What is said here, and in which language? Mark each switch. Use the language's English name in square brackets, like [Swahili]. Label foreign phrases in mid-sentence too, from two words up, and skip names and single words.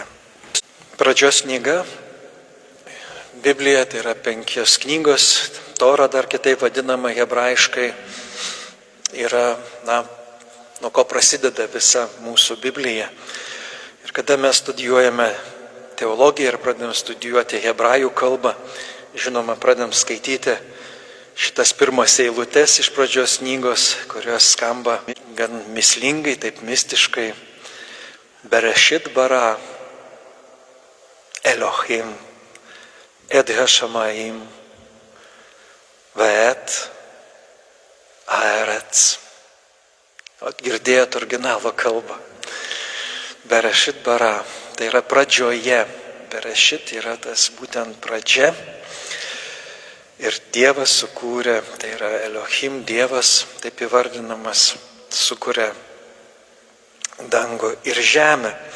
[Lithuanian] Pradžios knyga, Biblija, tai yra 5 knygos, Tora dar kitaip vadinama hebrajiškai, yra, nuo ko prasideda visa mūsų Biblija. Ir kada mes studijuojame teologiją ir pradedam studijuoti hebrajų kalbą, žinoma, pradedam skaityti šitas pirmas eilutes iš pradžios knygos, kurios skamba gan mįslingai, taip mistiškai. [Hebrew] בראשית ברא אלוהים את השמים ואת הארץ. [Lithuanian] Girdėjot originalo kalbą. [Hebrew] בראשית ברא, [Lithuanian] tai yra pradžioje. Bereshit yra tas būtent pradžia. Ir Dievas sukūrė, tai yra Elohim, Dievas, taip įvardinamas, sukūrė dangų ir žemę.